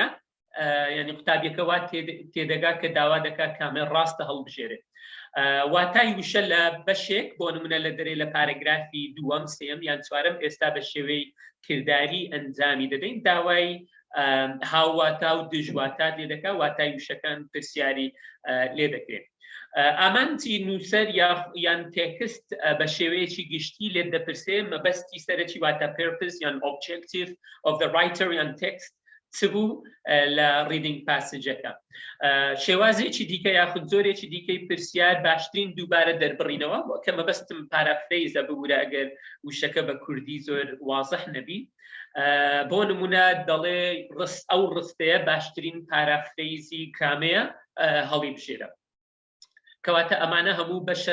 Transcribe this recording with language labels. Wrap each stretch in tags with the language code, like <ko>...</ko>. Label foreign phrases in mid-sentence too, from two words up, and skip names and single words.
<ckb>یعنی قوتابیەکە وا تێدەگا کە داوا دەکات کامێ ڕاستە هەڵبژێرێت واتای وشە لە بەشێک بۆ نمونە لە دەرێ لە پارەگرافی دووەم سێم یان چوارەم ئێستا بە شێوەی کردداری ئەنجامی دەدەین داوای هاوواتا و دژواتات لێ دەکات واتای وشەکان پرسیاری لێ دەکرێت ئامانتی نووسەر یان تێکست بە شێوەیەکی گشتی لێ دەپرسێ مەبەستی سەرەکی واتە purpose یان</ckb> <en>objective of the writer</en> <ckb>یان text چ بوو لە</ckb> <en>reading passage</en> <ckb>شێوازێکی دیکە یاخود زۆرێکی دیکەی پرسیار باشترین دووبارە دەربڕینەوە کە مەبەستم پارافرەیزە ببوورە ئەگەر وشەکە بە کوردی زۆر وازەح نەبی بۆ نمونە دەڵێ ئەو ڕستەیە باشترین پارافرەیزی کامەیە هەڵی بژێرە کەواتە ئەمانە هەموو بەشە</ckb>